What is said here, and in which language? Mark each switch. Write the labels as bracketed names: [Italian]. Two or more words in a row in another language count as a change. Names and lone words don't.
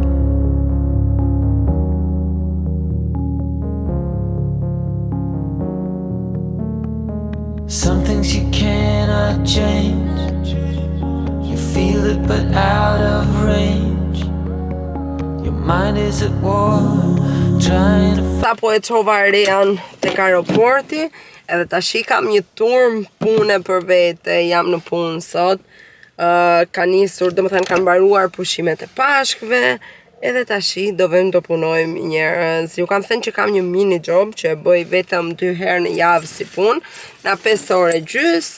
[English] Some things you cannot change. You feel it but out of range. Your mind is at war, trying to... [Albanian] Sa po e çova Rean tek aeroporti, edhe tash kam një turm pune për vete, jam në punë sot. Ka nisur, domethënë kanë mbaruar pushimet e Pashkëve, Edhe tashi do vëmë të punojmë njerëz. Ju kam thënë që kam një [English] mini job [Albanian] që e bëj vetëm 2 herë në javë si punë, na 5 orë gjys.